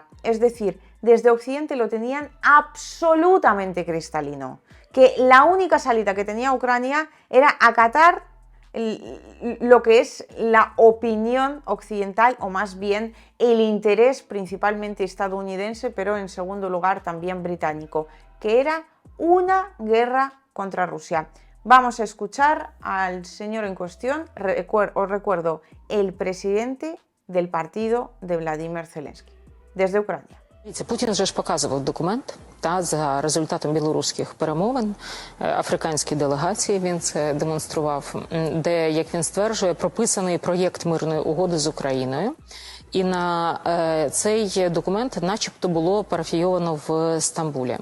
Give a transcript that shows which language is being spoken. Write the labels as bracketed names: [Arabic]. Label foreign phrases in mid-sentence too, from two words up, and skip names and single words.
[Spanish] Es decir, desde Occidente lo tenían absolutamente cristalino, que la única salida que tenía Ucrania era acatar lo que es la opinión occidental, o más bien el interés principalmente estadounidense, pero en segundo lugar también británico, que era una guerra contra Rusia. Vamos a escuchar al señor en cuestión, os recuerdo, el presidente del partido de Владимир Зеленський, desde Ucrania. [Ukrainian] Путін вже ж показував документ за результатом білоруських перемовин африканській делегації, він це демонстрував, де, як він стверджує, прописаний проєкт мирної угоди з Україною. І на цей документ начебто було парафійовано в Стамбулі.